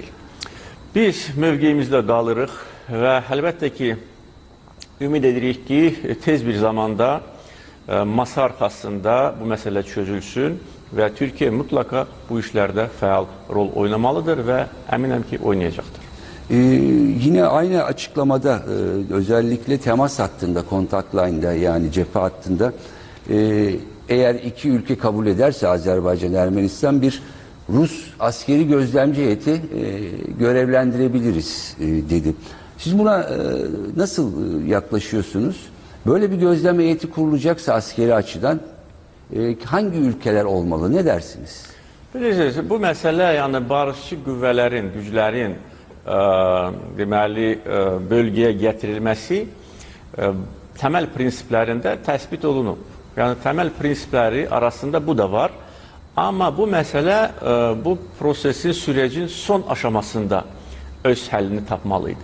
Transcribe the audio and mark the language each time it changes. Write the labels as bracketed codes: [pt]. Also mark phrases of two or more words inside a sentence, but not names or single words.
[az] Biz mövqeyimizdə qalırıq və əlbəttə ki, ümid edirik ki, tez bir zamanda masa arxasında bu məsələ çözülsün və Türkiyə mütləqa bu işlərdə fəal rol oynamalıdır və əminəm ki, oynayacaqdır. [tr] Yine aynı açıklamada özellikle temas hattında, kontak line'da yani cephe hattında eğer iki ülke kabul ederse Azerbaycan, Ermenistan bir Rus askeri gözlemci heyeti görevlendirebiliriz dedi. Siz buna nasıl yaklaşıyorsunuz? Böyle bir gözlem heyeti kurulacaksa askeri açıdan hangi ülkeler olmalı? Ne dersiniz? [az] Bilirsiniz, bu məsələ yəni barışçı qüvvələrin, güclərin deməli bölgəyə gətirilməsi təməl prinsiplərində təsbit olunub. Yəni təməl prinsipləri arasında bu da var. Amma bu məsələ bu prosesin, sürecin son aşamasında öz həllini tapmalıydı.